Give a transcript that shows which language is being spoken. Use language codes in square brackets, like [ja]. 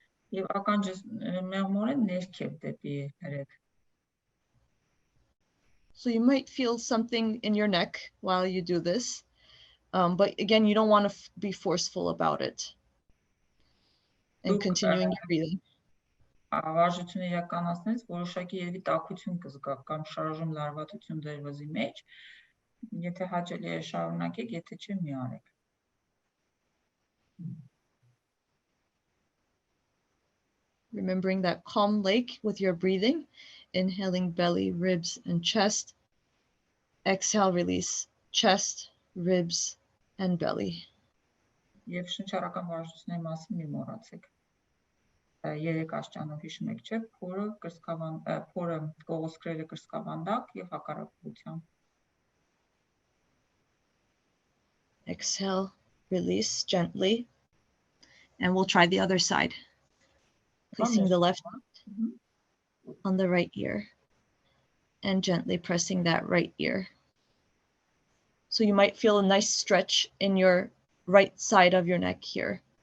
[en] So you might feel something in your neck while you do this. But again, you don't want to be forceful about it. And continuing your breathing. [hy] Վարժությունը իրականացնելիս որոշակի երևի տաքություն կզգա կամ շարժում լարվածություն դերվզի մեջ, եթե հաճելի է շարունակեք, եթե չէ մի արեք։ [en] Remembering that calm lake with your breathing, inhaling belly, ribs, and chest. Exhale, release chest, ribs, and belly. [hy] Եվ շնչառական վարժությունների մասին մի մոռացեք։ Երեք աշճանով հիշում եք, չէ՞, փորը կողոսկրելը կրծքավանդակ եւ հակառակությամբ։ [en] Exhale, release gently. And we'll try the other side. Placing the left on the right ear and gently pressing that right ear. So you might feel a nice stretch in your right side of your neck here.